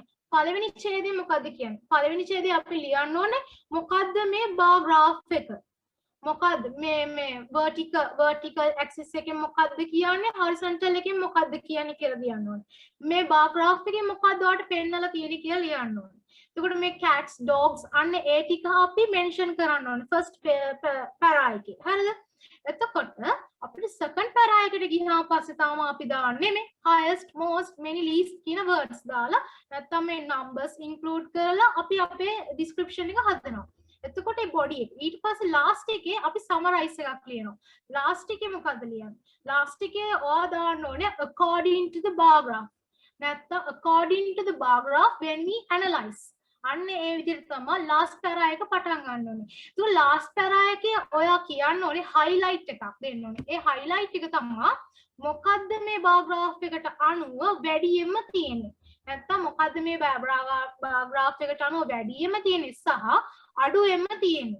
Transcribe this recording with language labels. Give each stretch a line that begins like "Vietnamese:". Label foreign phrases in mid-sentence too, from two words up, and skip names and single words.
Sinhala: පළවෙනි ඡේදය මොකද්ද කියන්නේ? පළවෙනි ඡේදය අපි ලියන්න ඕනේ මොකද්ද මේ
English: bar graph
Sinhala: එක? මොකද්ද මේ
English: vertical axis
Sinhala: එකෙන් මොකද්ද කියන්නේ horizontal එකෙන් මොකද්ද කියන්නේ කියලා ලියන්න ඕනේ. මේ
English: bar graph
Sinhala: එකෙන් මොකද්ද ඔයාලට පෙන්නලා තියෙන්නේ කියලා ලියන්න ඕනේ. එතකොට මේ
English: cats dogs
Sinhala: අන්න ඒ ටික අපි mention කරන්න ඕනේ
English: first para
Sinhala: එකේ. හරිද? එතකොට අපිට
English: second para
Sinhala: එකට ගියාම පස්සේ තාම අපි දාන්නේ මේ
English: highest most many least
Sinhala: කියන words දාලා නැත්නම් මේ
English: numbers include
Sinhala: කරලා අපි අපේ description එක හදනවා. එතකොට ඒ body එක ඊට පස්සේ last එකේ අපි summarize එකක් ලියනවා. last එකේ මොකද්ද ලියන්නේ? last එකේ ඔයා දාන්න ඕනේ
English: according to the bar graph. නැත්නම් according to the bar graph when we analyze.
Sinhala: අන්න ඒ විදිහට තමයි
English: last para
Sinhala: එක පටන් ගන්න ඕනේ. ඒක last para එකේ ඔයා කියන්න ඕනේ highlight එකක් දෙන්න ඕනේ. ඒ highlight එක තමයි මොකද්ද මේ
English: bar graph
Sinhala: එකට අනුව වැඩියෙන්ම තියෙන්නේ. නැත්නම් මොකද්ද මේ
English: bar graph
Sinhala: එකට අනුව වැඩියෙන්ම තියෙන්නේ සහ අඩුවෙන්ම තියෙන්නේ.